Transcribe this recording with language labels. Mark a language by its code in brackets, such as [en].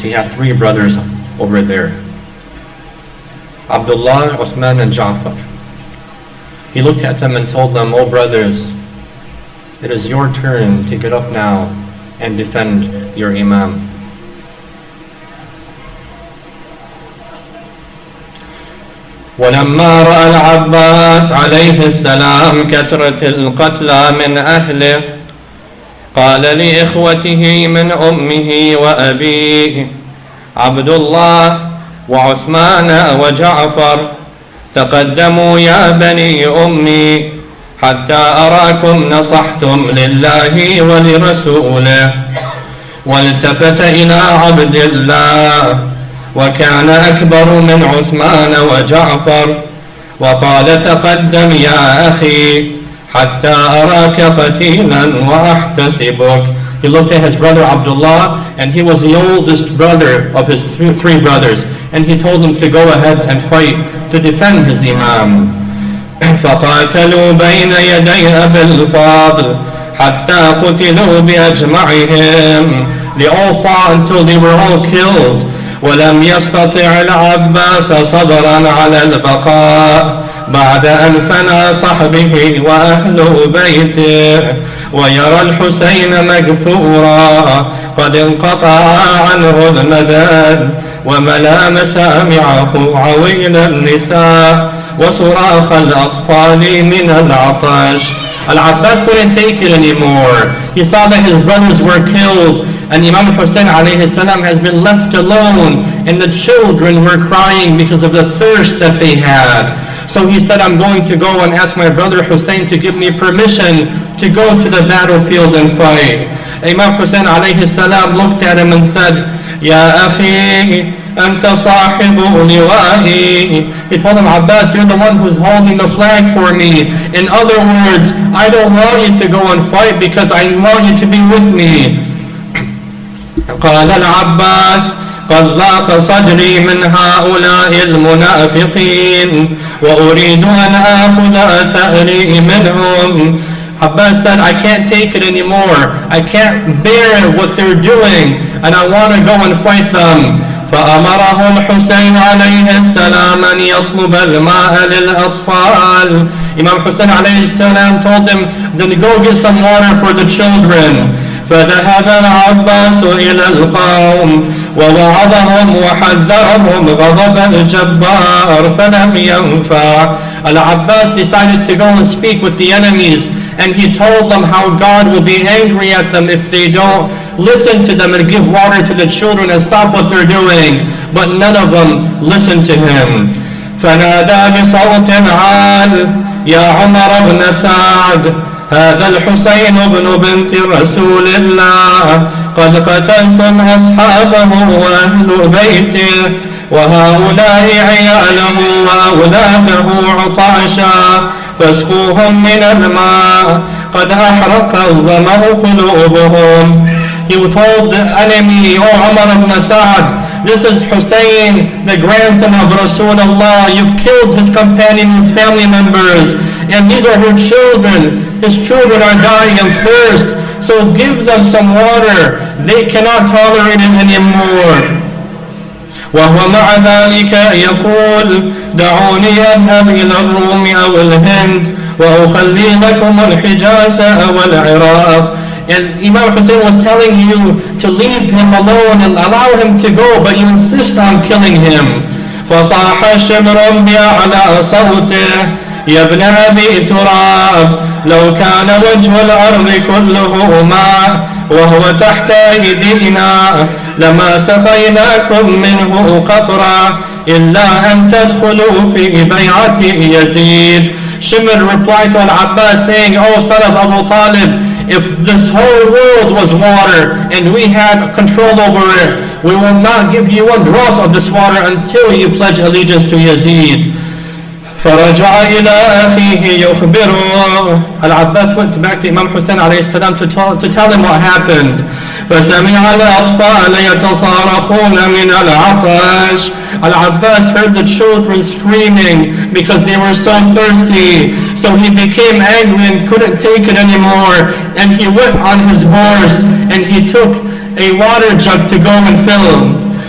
[en] He had 3 brothers over there: Abdullah, Uthman, and Ja'far. He looked at them and told them, "Oh brothers, it is your turn to get up now and defend your Imam." [ar] ولما رأى العباس عليه السلام كثرة القتلى من أهله قال لإخوته من أمه وأبيه عبد الله وعثمان وجعفر تقدموا يا بني أمي حتى أراكم نصحتم لله ولرسوله. والتفت إلى عبد الله وكان أكبر من عثمان وجعفر وقال تقدم يا أخي حتى أراك قتيلا وأحتسبك. [en] He looked at his brother Abdullah, and he was the oldest brother of his 3 brothers, and he told him to go ahead and fight to defend his Imam. [ar] فقاتلوا بين يدي أبي الفاضل حتى قتلوا بأجمعهم. [en] They all fought until they were all killed. [ar] ولم يستطع العباس صبرا على البقاء بعد أن فنى صحبه وأهل بيته ويرى الحسين مكثورا قد انقطع عنه المدد وملأ مسامعه عويل النساء وصراخ الأطفال من العطش. [en] Al-Abbas couldn't take it anymore. He saw that his brothers were killed, and Imam Hussein alayhi salam has been left alone, and the children were crying because of the thirst that they had. So he said, I'm going to go and ask my brother Hussein to give me permission to go to the battlefield and fight. Imam Hussein alayhi salam looked at him and said, [ar] Ya akhi, anta sahibu liwa'i. [en] He told him, Abbas, you're the one who's holding the flag for me. In other words, I don't want you to go and fight because I want you to be with me. [ar] قال العباس قد ضاق صدري من هؤلاء المنافقين وأريد أن آخذ ثأري منهم. [en] Abbas said, I can't take it anymore. I can't bear what they're doing, and I want to go and fight them. [ar] فأمره الحسين عليه السلام أن يطلب الماء للأطفال. [en] Imam Hussein عليه السلام told him, then go get some water for the children. [ar] فذهب العباس إلى القوم ووعظهم وحذرهم غضب الجبار فلم ينفع. [en] Al-Abbas decided to go and speak with the enemies, and he told them how God will be angry at them if they don't listen to them and give water to the children and stop what they're doing. But none of them listened to him. [ar] فنادى بصوت عال يا عمر بن سعد هذا الحسين بن بنت رسول الله قد قتلتم أصحابه وأهل بيته وهؤلاء عياله وأولاده عطاشا فاسقوهم من الماء قد أحرق الظمأ قلوبهم. [en] He told the enemy, Oh Umar ibn Sa'd, this is Hussein, the grandson of Rasulullah. You've killed his companions, his family members, and these are her children. His children are dying of thirst, so give them some water. They cannot tolerate it anymore. [ar] وهو مع ذلك يقول دعوني أذهب إلى الروم أو الهند وأخلي لكم الحجاز أو العراق. [en] And Imam Hussein was telling you to leave him alone and allow him to go, but you insist on killing him. [ar] فصاح شمر بأعلى صوته يا ابن أبي تراب لو كان وجه الأرض كله ماء وهو تحت أيدينا لما سقيناكم منه قطرا إلا أن تدخلوا في بيعة يزيد. [en] Shimr replied to Al-Abbas saying, O son of Abu Talib, if this whole world was water and we had control over it, we will not give you one drop of this water until you pledge allegiance to Yazid. [ar] فرجع إلى أخيه يخبره. [en] Al-Abbas went back to Imam Hussein عليه السلام to tell him what happened. [ar] فسمع الأطفال يتصارخون من العطش. [en] Al-Abbas heard the children screaming because they were so thirsty. So he became angry and couldn't take it anymore. And he went on his horse and he took a water jug to go and fill.